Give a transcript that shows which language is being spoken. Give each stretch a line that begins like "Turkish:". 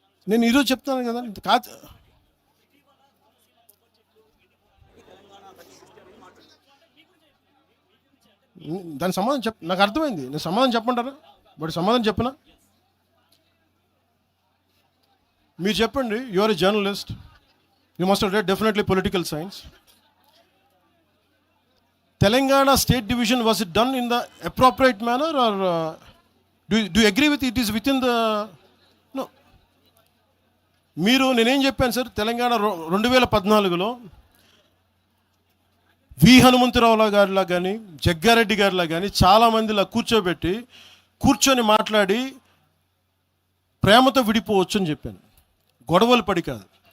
Telugu: నేను ఈరోజు చెప్తాను కదా. కాదు, దాని సమాధానం నాకు అర్థమైంది. నేను సమాధానం చెప్పంటారా? బట్ సమాధానం చెప్పనా? మీరు చెప్పండి.
English: You are a journalist, you must have read definitely political science. Telangana state division, was it done in the appropriate manner, or do you agree with it is within the no?
Telugu: మీరు నేనేం చెప్పాను sir, Telangana 2014లో వి హనుమంతరావు గారిలా కానీ జగ్గారెడ్డి గారిలా కానీ చాలామందిలా కూర్చొని మాట్లాడి ప్రేమతో విడిపోవచ్చు అని చెప్పాను, గొడవలు పడి కాదు.